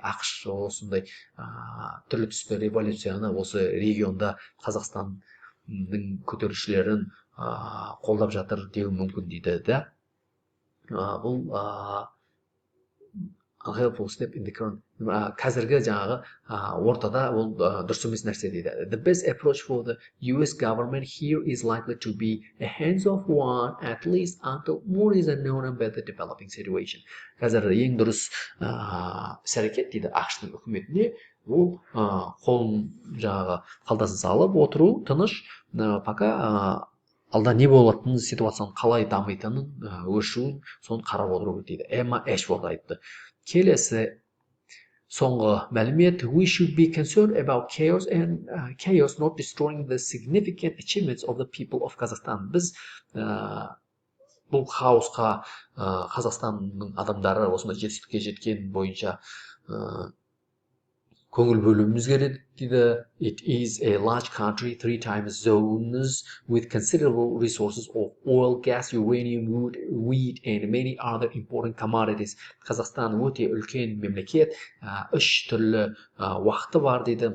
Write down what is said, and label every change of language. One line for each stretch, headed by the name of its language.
Kazakh: ақш осындай түрлі түсті революцияны осы регионда Қазақстанның көтерілісшілерін қолдап жатыр деу мүмкін дейді да. Бұл
English: unhelpful step in the current,
Kazakh: қазіргі жаңағы ортада ол дұрыс емес нәрсе дейді.
English: The best approach for the US government here is likely to be a hands-off one, at least until more is known about the developing situation.
Kazakh: Қазір ең дұрыс іс-әрекет дейді ақш-тың үкіметіне, ол қолын жаңағы қалтасын салып отыру, тыныш, пока алда не болатынын, ситуацияның қалай дамитынын, өршуін, соны қарап отыру дейді. Эмма Эшфорд айтты. Келесі соңғы мәлімет,
English: we should be concerned about chaos and chaos not destroying the significant achievements of the people of Kazakhstan.
Kazakh: Біз бұл хаосқа Қазақстанның адамдары осындай жетістікке жеткен бойынша көңіл бөлуіміз керек дейді.
English: It is a large country, 3 time zones with considerable resources of oil, gas, uranium, wood, wheat, and many other important commodities.
Kazakh: Қазақстан өте үлкен мемлекет, 3 түрлі уақыты бар дейді.